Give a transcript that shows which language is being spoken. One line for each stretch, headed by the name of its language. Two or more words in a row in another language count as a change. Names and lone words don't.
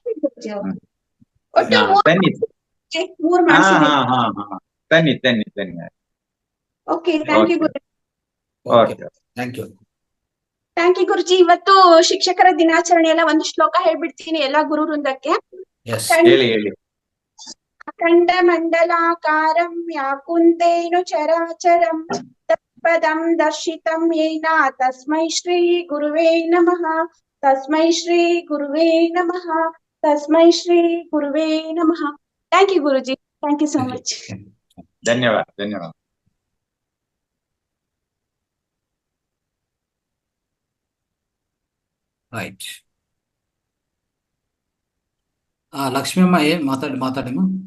Kannada: ತನ್ನಿ. ಹಾ ಹಾ ಹಾ ತನ್ನಿ.
English: OK, thank you guruji. thank you. thank you guruji.
Kannada: ಇವತ್ತು ಶಿಕ್ಷಕರ ದಿನಾಚರಣೆ ಎಲ್ಲ ಒಂದು ಶ್ಲೋಕ ಹೇಳ್ಬಿಡ್ತೀನಿ ಎಲ್ಲಾ ಗುರು ವೃಂದಕ್ಕೆ. ಹೇಳಿ.
Sanskrit: ಅಖಂಡ ಮಂಡಲಾಕಾರಂ ವ್ಯಾಕುಂತೇನ ಚರಾಚರಂ ತತ್ಪದಂ ದರ್ಶಿತಂ ಯೇನ ತಸ್ಮೈ ಶ್ರೀ ಗುರುವೇ ನಮಃ. ತಸ್ಮೈ ಶ್ರೀ ಗುರುವೇ ನಮಃ. ತಸ್ಮೈ ಶ್ರೀ ಗುರುವೇ ನಮಃ.
English: Thank you guruji. Thank you so much.
Kannada: ಧನ್ಯವಾದ. ರೈಟ್. ಲಕ್ಷ್ಮೀಮ್ಮ, ಮಾತಾಡಿಮ್ಮ.